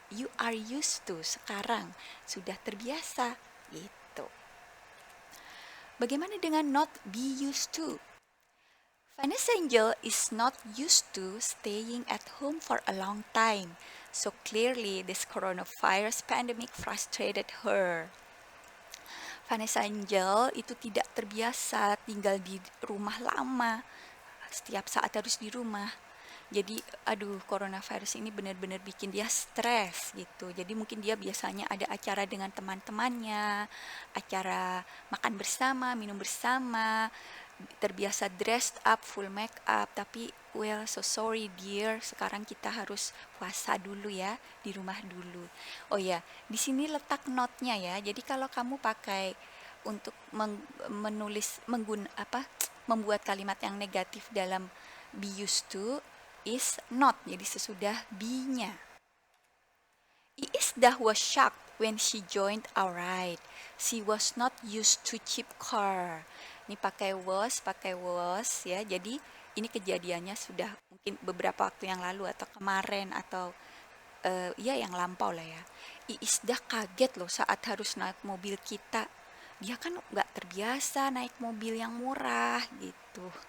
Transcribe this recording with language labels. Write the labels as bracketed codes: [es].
[id] You are used to, sekarang sudah terbiasa gitu. Bagaimana dengan [en] not be used to? Vanessa Angel is not used to staying at home for a long time, so clearly this coronavirus pandemic frustrated her. [id] Vanessa Angel itu tidak terbiasa tinggal di rumah lama, setiap saat harus di rumah. Jadi, aduh, coronavirus ini benar-benar bikin dia stres gitu. Jadi mungkin dia biasanya ada acara dengan teman-temannya, acara makan bersama, minum bersama, terbiasa [en] dressed up, full make up, [id] tapi [en] well, so sorry dear, [id] sekarang kita harus puasa dulu ya, di rumah dulu. Oh ya, di sini letak notnya ya. Jadi kalau kamu pakai untuk menulis membuat kalimat yang negatif dalam be used to, is not, jadi sesudah be-nya. [en] Iisdah was shocked when she joined our ride. She was not used to cheap car. [id] Ini pakai was ya. Jadi ini kejadiannya sudah mungkin beberapa waktu yang lalu atau kemarin atau ya yang lampau lah ya. Iisdah kaget loh saat harus naik mobil kita. Dia kan nggak terbiasa naik mobil yang murah gitu.